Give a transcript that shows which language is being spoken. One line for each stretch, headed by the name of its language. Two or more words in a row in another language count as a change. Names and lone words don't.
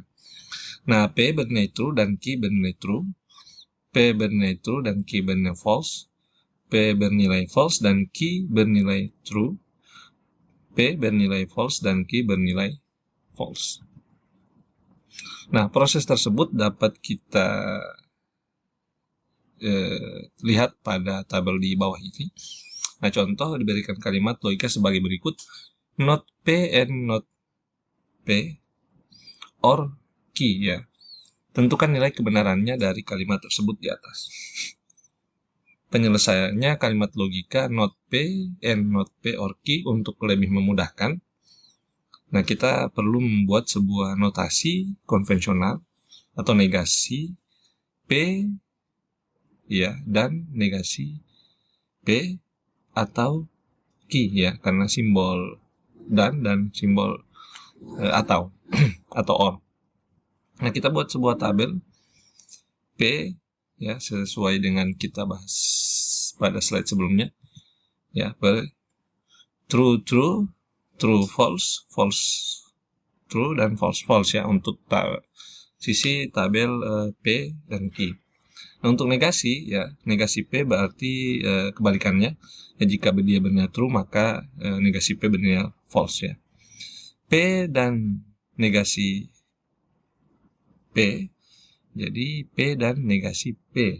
Indonesian: Nah, P bernilai true dan Q bernilai true, P bernilai true dan Q bernilai false, P bernilai false dan Q bernilai true, P bernilai false dan Q bernilai false. Nah, proses tersebut dapat kita lihat pada tabel di bawah ini. Nah, contoh diberikan kalimat logika sebagai berikut.
English: Not P and not P or Q ya.
Indonesian: Tentukan nilai kebenarannya dari kalimat tersebut di atas. Penyelesaiannya kalimat logika
English: not P and not P or Q
Indonesian: untuk lebih memudahkan. Nah, kita perlu membuat sebuah notasi konvensional atau negasi P ya dan negasi P atau Q ya, karena simbol dan simbol atau atau or. Nah, kita buat sebuah tabel P ya sesuai dengan kita bahas pada slide sebelumnya ya,
English: true true, true false, false true,
Indonesian: dan
English: false false
Indonesian: ya untuk sisi tabel P dan Q. Nah, untuk negasi ya, negasi P berarti kebalikannya ya, jika dia bernilai true maka negasi P bernilai false ya. P dan negasi P, jadi P dan negasi P.